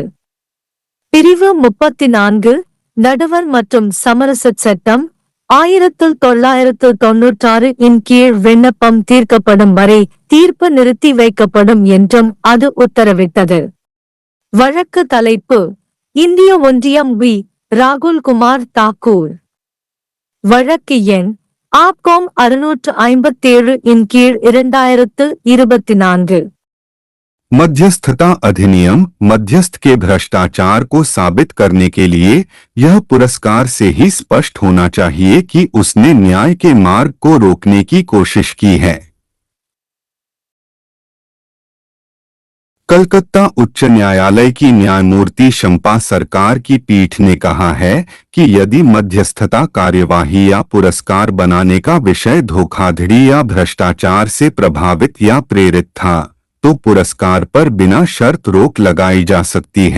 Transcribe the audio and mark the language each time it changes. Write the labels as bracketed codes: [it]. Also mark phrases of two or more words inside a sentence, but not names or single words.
[ta] பிரிவு 34 நடுவர் மற்றும் சமரசச் சட்டம் 1996 இன் கீழ் விண்ணப்பம் தீர்க்கப்படும் வரை தீர்ப்பு நிறுத்தி வைக்கப்படும் என்றும் அது உத்தரவிட்டது. வழக்கு தலைப்பு இந்திய ஒன்றியம் வி. ராகுல் குமார் தாக்கூர். வழக்கு எண் ஆப்காம் 657 இன் கீழ் 2024. [hi] मध्यस्थता अधिनियम मध्यस्थ के भ्रष्टाचार को साबित करने के लिए यह पुरस्कार से ही स्पष्ट होना चाहिए कि उसने न्याय के मार्ग को रोकने की कोशिश की है। कलकत्ता उच्च न्यायालय की न्यायमूर्ति शंपा सरकार की पीठ ने कहा है कि यदि मध्यस्थता कार्यवाही या पुरस्कार बनाने का विषय धोखाधड़ी या भ्रष्टाचार से प्रभावित या प्रेरित था तो पुरस्कार पर बिना शर्त रोक लगाई जा सकती है।